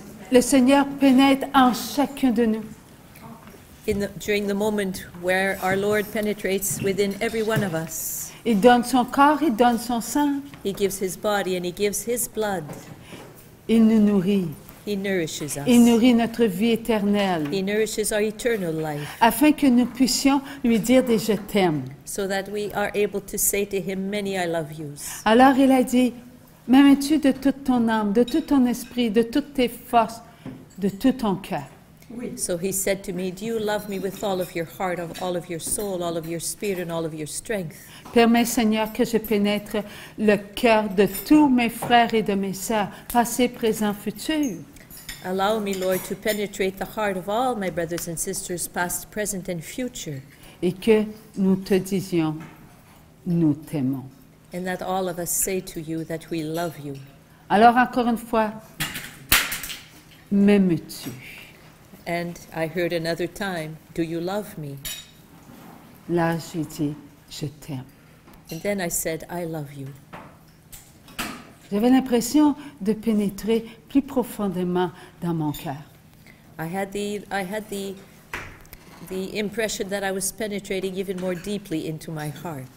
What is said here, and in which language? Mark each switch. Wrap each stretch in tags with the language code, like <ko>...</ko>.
<fr>le Seigneur pénètre en chacun de nous.</fr> <en>During the moment where our Lord penetrates within every one of us.</en> <fr>Il donne son corps, il donne son sang.</fr> <en>He gives his body and he gives his blood.</en> <fr>Il nous nourrit.</fr> <en>He nourishes us.</en> <fr>Il nourrit notre vie éternelle.</fr> <en>He nourishes our eternal life.</en> <fr>Afin que nous puissions lui dire des je t'aime.</fr> <en>So that we are able to say to him many I love yous.</en> <fr>Alors il a dit, m'aimes-tu de toute ton âme, de tout ton esprit, de toutes tes forces, de tout ton cœur?</fr> <en>So he said to me, do you love me with all of your heart, of all of your soul, all of your spirit, and all of your strength?</en> <fr>Permets, Seigneur, que je pénètre le cœur de tous mes frères et de mes sœurs, passé, présent, futur.</fr> <en>Allow me, Lord, to penetrate the heart of all my brothers and sisters, past, present, and future.</en> <fr>Et que nous te disions, nous t'aimons.</fr> <en>And that all of us say to you that we love you.</en> <fr>Alors encore une fois, m'aimes-tu?</fr> <en>And I heard another time, do you love me?</en> <fr>Là, j'ai dit, je t'aime.</fr> <en>And then I said, I love you.</en> <fr>J'avais l'impression de pénétrer plus profondément dans mon cœur.</fr> <en>I had the impression that I was penetrating even more deeply into my heart.</en>